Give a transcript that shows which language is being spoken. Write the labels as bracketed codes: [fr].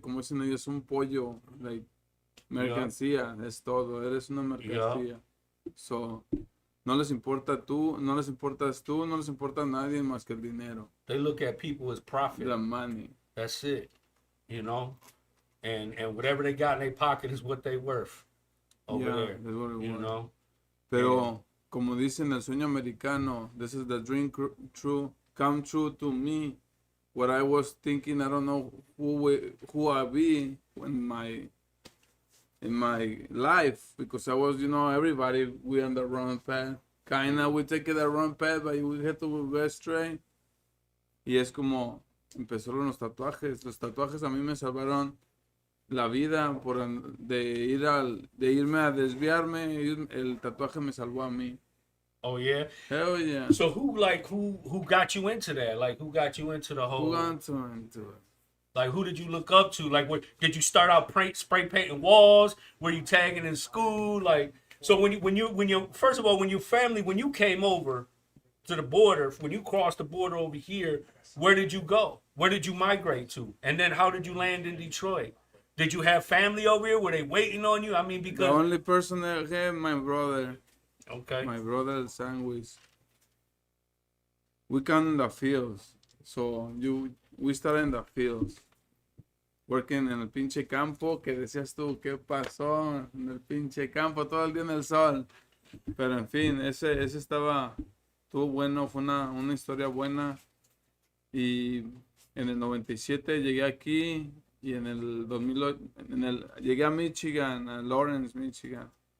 [es] Como dicen ellos, un pollo, like mercancía, es todo. Eres una mercancía. So, No les importa tú, no les importas tú, no les importa nadie más que el dinero. [en] They look at people as profit. The money. That's it. You know? And whatever they got in their pocket is what they worth over there. That's what it You was. know? [es] Pero, como dicen el sueño americano, [en] this is the dream come true to me. What I was thinking, I don't know who I be in my life, because I was, everybody, we on the wrong path. Kinda, we take the wrong path, but we had to go straight. [es] Y es como, empezaron los tatuajes. Los tatuajes a mí me salvaron la vida de irme a desviarme. El tatuaje me salvó a mí. [en] Oh yeah. Hell yeah. So who got you into that? Like who got you into the whole? Who got into it? Like who did you look up to? Like did you start out spray painting walls? Were you tagging in school? Like so when you first of all when you came over to the border, when you crossed the border over here, where did you go? Where did you migrate to? And then how did you land in Detroit? Did you have family over here? Were they waiting on you? I mean, because the only person that had my brother. Okay. My brother sandwich. We come in the fields. So we started in the fields. Working [es] en el pinche campo, que decías tú, ¿qué pasó? En el pinche campo, todo el día en el sol. Pero en fin, ese estuvo bueno, fue una historia buena. Y en el 97 llegué aquí y en el 2008, llegué a Michigan, a Lawrence, Michigan.